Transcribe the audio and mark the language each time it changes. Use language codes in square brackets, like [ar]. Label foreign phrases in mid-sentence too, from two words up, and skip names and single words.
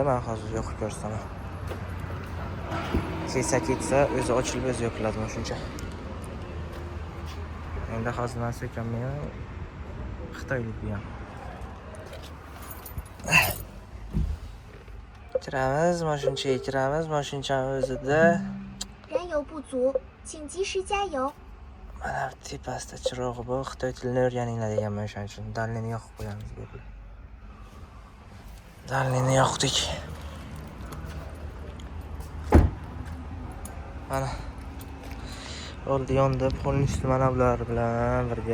[uz] Men hozir yo'qib ko'rsataman. Ketsa o'zi ochilib o'zi yopiladi shuncha. Endi hozir narsa ekanman. Xitoylik bu ham. Kiramiz, mashinchaga kiramiz. Mashinchamiz o'zida [zh] 燃油不足，请及时加油。 [uz] mana tepasida chirog'i bor. Xitoy tilini o'rganinglar deganman o'shaning uchun. Dalnini yoqib qo'yamiz bu yerga. Dalnini yoqdik. Mana oldi yonda polностью mana bular bilan birga.